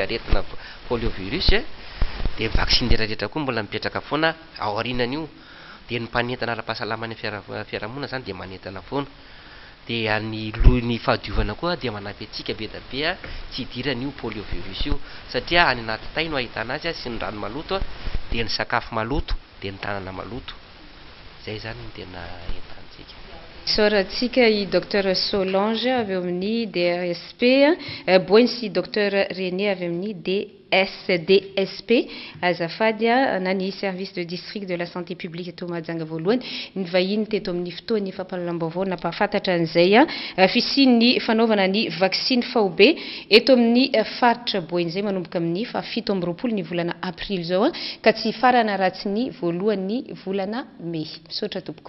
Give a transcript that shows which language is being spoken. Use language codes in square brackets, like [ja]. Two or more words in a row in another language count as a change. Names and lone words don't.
[mg] aretina poliovirus dia vaksiny rehetrarehetra koa mbola mipetraka foana ao aorianan'io dia ny mpanentana ara-pahasalamany fiarahamonina zany dia manentana foana dia ny lohany fahadiovana koa dia manampy atsika be da be tsy hidiran'io poliovirus io satria any anaty tay no ahitana azy sy ny rano maloto dia ny sakafo maloto dia ny tanana maloto zay zany ny tena entantsika soratsika i docteur Solange avy eo amin'ny DSP boiny sy docteur René avy amin'ny DSP azafady na ny [fr] service de district de la santé publique [mg] eto Mahajanga voalohany ny vahiny teto amin'ny fotoany fampahalalam-baovao napahafantatra an'izay fisian'ny fanaovana ny vaksiny faobe eto amin'ny faritra boiny zay manomboka amin'ny 7 ny volana aprily zao ka tsy farana ratsy ny voalohan'ny volana Mey misaotra tompoko.